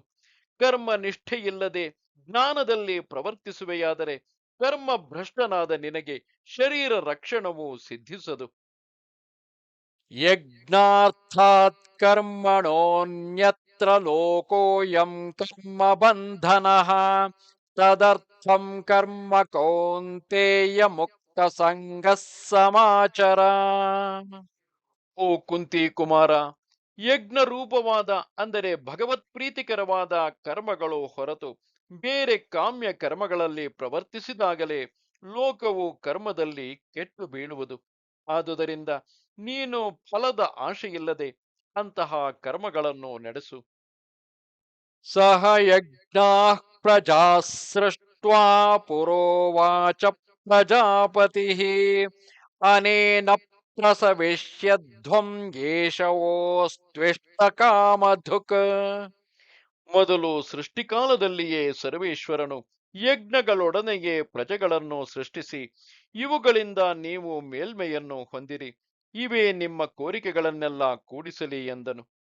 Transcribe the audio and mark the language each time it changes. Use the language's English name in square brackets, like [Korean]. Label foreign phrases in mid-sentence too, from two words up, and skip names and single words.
[Kannada] ಕರ್ಮ ನಿಷ್ಠೆಯಿಲ್ಲದೆ ಜ್ಞಾನದಲ್ಲಿ ಪ್ರವರ್ತಿಸುವೆಯಾದರೆ ಕರ್ಮ ಭ್ರಷ್ಟನಾದ ನಿನಗೆ ಶರೀರ ರಕ್ಷಣವು ಸಿದ್ಧಿಸದು. [Sanskrit] ಯಜ್ಞಾರ್ಥಾತ್ ಕರ್ಮಣೋನ್ಯತ್ರ ಲೋಕೋಯಂ ಕರ್ಮ ಬಂಧನಃ ತದರ್ಥಂ ಕರ್ಮ ಕೌಂತೇಯ ಮುಕ್ತ ಸಂಗಃ ಸಮಾಚರ. [Kannada] ಓ ಕುಂತಿ ಕುಮಾರ, ಯಜ್ಞ ರೂಪವಾದ ಅಂದರೆ ಭಗವತ್ ಪ್ರೀತಿಕರವಾದ ಕರ್ಮಗಳು ಹೊರತು ಬೇರೆ ಕಾಮ್ಯ ಕರ್ಮಗಳಲ್ಲಿ ಪ್ರವರ್ತಿಸಿದಾಗಲೇ ಲೋಕವು ಕರ್ಮದಲ್ಲಿ ಕೆಟ್ಟು ಬೀಳುವುದು. ಆದುದರಿಂದ ನೀನು ಫಲದ ಆಶೆಯಿಲ್ಲದೆ ಅಂತಹ ಕರ್ಮಗಳನ್ನು ನಡೆಸು. [Sanskrit] ಸಹ ಯಜ್ಞಾ ಪ್ರಜಾ ಸೃಷ್ಟ್ವಾ ಪುರೋವಾಚ ಪ್ರಜಾಪತಿ ಅನೇನ ಪ್ರಸವಿಷ್ಯಧ್ವಂ ಯೇಷವೋಸ್ತ್ವಿಷ್ಟ ಕಾಮಧುಕ್. [Kannada] ಮೊದಲು ಸೃಷ್ಟಿಕಾಲದಲ್ಲಿಯೇ ಸರ್ವೇಶ್ವರನು ಯಜ್ಞಗಳೊಡನೆಯೇ ಪ್ರಜೆಗಳನ್ನು ಸೃಷ್ಟಿಸಿ ಇವುಗಳಿಂದ ನೀವು ಮೇಲ್ಮೆಯನ್ನು ಹೊಂದಿರಿ, ಇವೇ ನಿಮ್ಮ ಕೋರಿಕೆಗಳನ್ನೆಲ್ಲ ಕೂಡಿಸಲಿ ಎಂದನು.